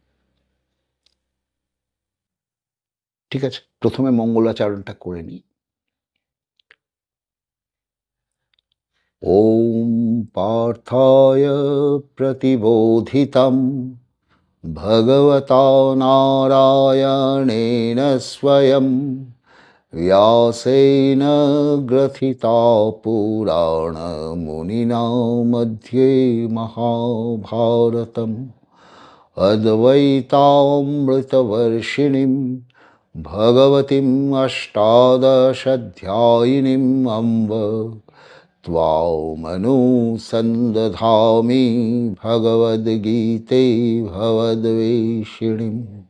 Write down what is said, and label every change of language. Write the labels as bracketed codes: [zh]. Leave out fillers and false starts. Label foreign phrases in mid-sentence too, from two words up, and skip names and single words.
[bn] ঠিক আছে, প্রথমে মঙ্গলাচরণটা করে নিই। [sa] ওম পার্থায় প্রতিবোধিতম ভগবতা নারায়ণেন স্বয়ং व्यासेन ग्रथिता पुराणमुनिना मध्ये महाभारतम् अद्वैतामृतवर्षिणीं भगवतीम् अष्टादशाध्यायिनीम् अम्ब त्वामनुसन्दधामि भगवद्गीते भवद्वेषिणीम्।